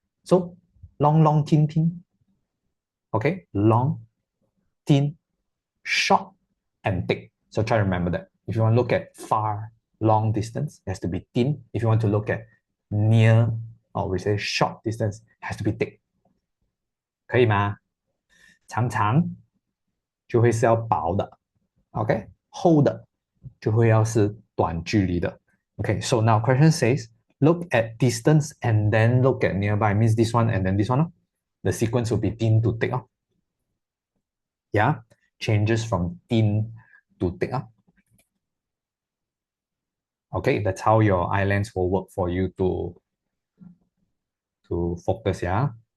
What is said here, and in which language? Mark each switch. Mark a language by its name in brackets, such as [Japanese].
[English] So long, thin. Okay, long, thin, short, and thick. So try to remember that. If you want to look at far, long distance, it has to be thin. If you want to look at near, or we say short distance, it has to be thick. [Chinese] 可以吗？长长就会是要薄的，OK，厚的就会要是短距离的。 [English] Okay, so now question says, look at distance and then look at nearby. Means this one and then this one. The sequence will be thin to thick. Yeah. changes from thin to thick. Okay, that's how your eye lens will work for you to focus, yeah.